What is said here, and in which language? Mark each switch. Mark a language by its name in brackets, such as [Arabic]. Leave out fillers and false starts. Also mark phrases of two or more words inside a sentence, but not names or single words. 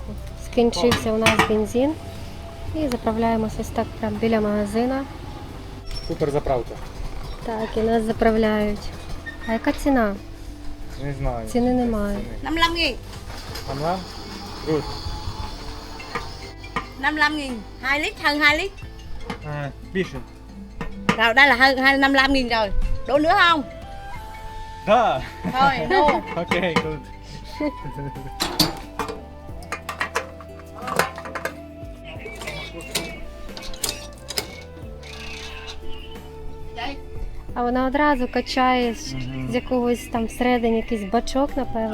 [Ukrainian] Скінчився у нас бензин. І заправляємося ось так прямо біля магазина. Супер заправка. Так, і нас заправляють. А яка ціна? Не знаю. Ціни немає. 55.000. Хамлам? [English] Good. [Vietnamese] 55.000. 2 lít, hơn 2 lít. [Ukrainian] Більше. [Vietnamese] Rồi, đây là hơn 55.000 rồi. Đổ nữa không? [Russian] Да. [Vietnamese] Thôi, đổ. [English] Окей, good. [Ukrainian] А вона одразу качає з якогось там всередині якийсь бачок, напевно.